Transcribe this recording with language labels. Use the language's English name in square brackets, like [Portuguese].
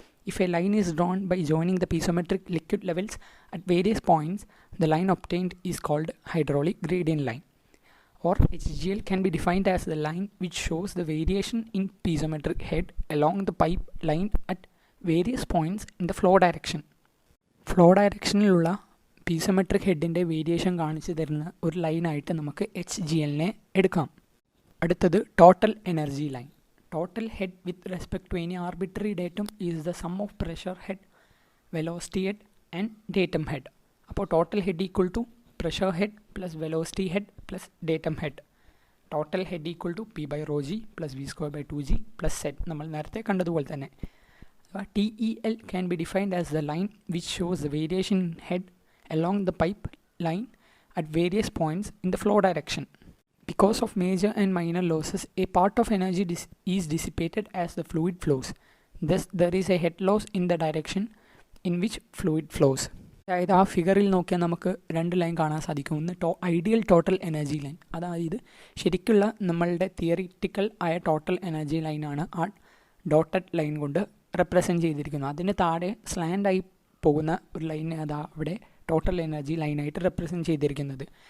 [English] If a line is drawn by joining the piezometric liquid levels at various points, the line obtained is called hydraulic gradient line. Or HGL can be defined as the line which shows the variation in piezometric head along the pipe line at various points in the flow direction. [Malayalam] Flow ഡയറക്ഷനിലുള്ള piezometric ഹെഡിൻ്റെ variation കാണിച്ചു തരുന്ന ഒരു ലൈനായിട്ട് നമുക്ക് HGLനെ എടുക്കാം. അടുത്തത് [English] Total energy line. Total head with respect to any arbitrary datum is the sum of pressure head, velocity head and datum head. [Malayalam] അപ്പോൾ [English] Total head equal to pressure head plus velocity head plus datum head. Total head equal to P by rho G plus V square by 2G plus set. [Malayalam] നമ്മൾ നേരത്തെ കണ്ടതുപോലെ തന്നെ [English] TEL can be defined as the line which shows the variation in head along the pipe line at various points in the flow direction. Because of major and minor losses, a part of energy is dissipated as the fluid flows. Thus, there is a head loss in the direction in which fluid flows. [Malayalam] അതായത് ആ ഫിഗറിൽ നോക്കിയാൽ നമുക്ക് രണ്ട് line കാണാൻ സാധിക്കും. ഒന്ന് ideal total energy line, അതായത് ശരിക്കുള്ള നമ്മളുടെ തിയറിറ്റിക്കൽ ആയ ടോട്ടൽ എനർജി ലൈനാണ് ആ ഡോട്ടഡ് ലൈൻ കൊണ്ട് റെപ്രസെൻറ്റ് ചെയ്തിരിക്കുന്നത്. അതിന് താഴെ സ്ലാൻഡായി പോകുന്ന ഒരു ലൈൻ അതാ അവിടെ ടോട്ടൽ എനർജി ലൈനായിട്ട് റെപ്രസെൻറ്റ് ചെയ്തിരിക്കുന്നത്.